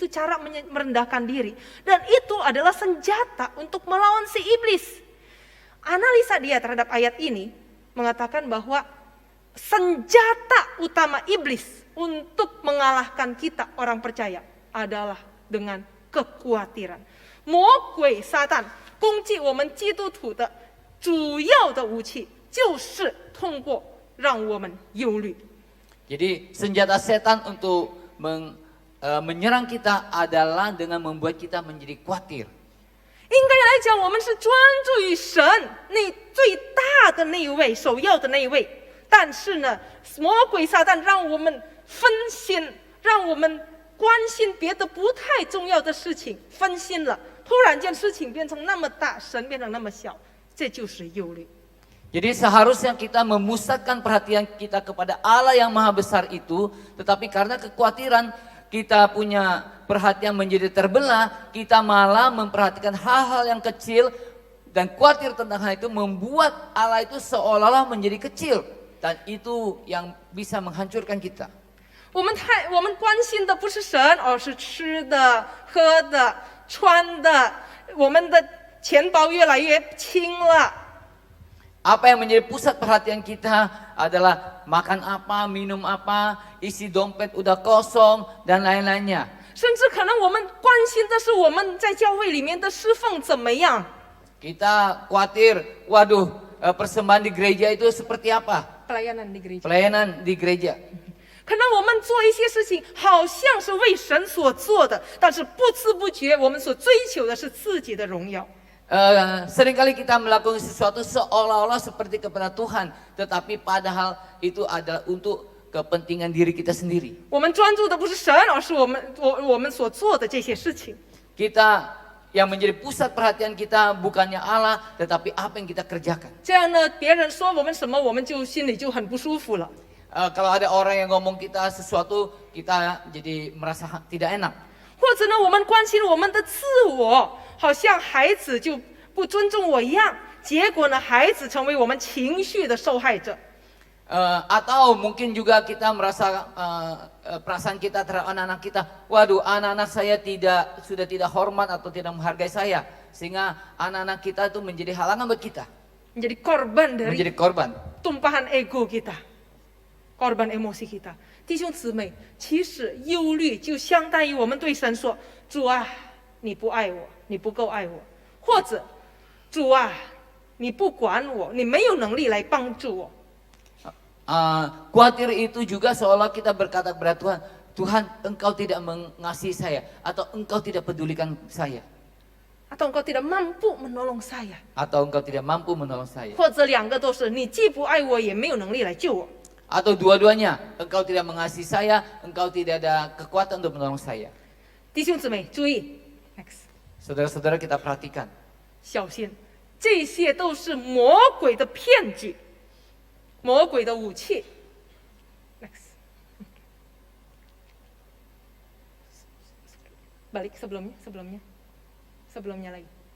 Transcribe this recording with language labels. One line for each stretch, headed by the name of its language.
Indonesian: Itu cara merendahkan diri. Dan itu adalah senjata untuk melawan si iblis. Analisa dia terhadap ayat ini mengatakan bahwa senjata utama iblis untuk mengalahkan kita orang percaya adalah dengan kekhawatiran.
Chinese: 魔鬼撒旦攻击我们基督徒的主要的武器就是通过让我们忧虑。
Indonesian: Jadi senjata setan untuk menyerang kita adalah dengan membuat kita menjadi khawatir.
Chinese: 应该来讲，我们是专注于神那最大的那一位、首要的那一位。但是呢，魔鬼撒旦让我们分心，让我们关心别的不太重要的事情，分心了。突然间事情变成那么大，神变成那么小，这就是忧虑。
Indonesian: Jadi seharusnya kita memusatkan perhatian kita kepada Allah yang maha besar itu, tetapi karena kekhawatiran kita punya perhatian menjadi terbelah, kita malah memperhatikan hal-hal yang kecil dan khawatir tentang hal itu membuat Allah itu seolah-olah menjadi kecil dan itu yang bisa menghancurkan kita.
Chinese: 我们关心的不是神，而是吃的、喝的、穿的，我们的钱包越来越轻了。
Indonesian: Apa yang menjadi pusat perhatian kita adalah makan apa, minum apa, isi dompet udah kosong dan lain-lainnya.
Chinese: 甚至可能我们关心的是我们在教会里面的侍奉怎么样。
Indonesian: Kita khawatir, waduh persembahan di gereja itu seperti apa? Pelayanan di gereja. Pelayanan di gereja.
Chinese: 可能我们做一些事情好像是为神所做的，但是不知不觉我们所追求的是自己的荣耀。
Indonesian: Seringkali kita melakukan sesuatu seolah-olah seperti kepada Tuhan, tetapi padahal itu adalah untuk kepentingan diri kita sendiri.
Chinese: 我们专注的不是神，而是我们所做的这些事情。
Indonesian: Kita yang menjadi pusat perhatian kita bukannya Allah, tetapi apa yang kita kerjakan.
Chinese: 这样呢，别人说我们什么，我们就心里就很不舒服了。
Indonesian: Kalau ada orang yang ngomong kita sesuatu, kita jadi merasa tidak enak.
Chinese: 或者呢，我们关心我们的自我，好像孩子就不尊重我一样，结果呢，孩子成为我们情绪的受害者。
Indonesian: Atau mungkin juga kita merasa perasaan kita terhadap anak-anak kita, waduh anak-anak saya sudah tidak hormat atau tidak menghargai saya, sehingga anak-anak kita itu menjadi halangan buat kita, menjadi korban dari menjadi korban tumpahan ego kita, korban emosi kita。
Chinese: 弟兄姊妹，其实忧虑就相当于我们对神说：“主啊，你不爱我，你不够爱我；或者，主啊，你不管我，你没有能力来帮助我。”
Indonesian: Khawatir itu juga seolah kita berkata kepada Tuhan, Tuhan engkau tidak mengasihi saya, atau engkau tidak pedulikan saya, atau engkau tidak mampu menolong saya， atau engkau tidak mampu menolong saya，
Chinese: 或者两个都是，你既不爱我，也没有能力来救我。
Indonesian: atau dua-duanya, engkau tidak mengasihi saya, engkau tidak ada kekuatan untuk menolong saya.
Chinese: 弟兄姊妹，注意 ，next，
Indonesian: Saudara-saudara kita perhatikan，
Chinese: 小心，这些都是魔鬼的骗局，魔鬼的武器。
Indonesian: Next， balik sebelumnya lagi。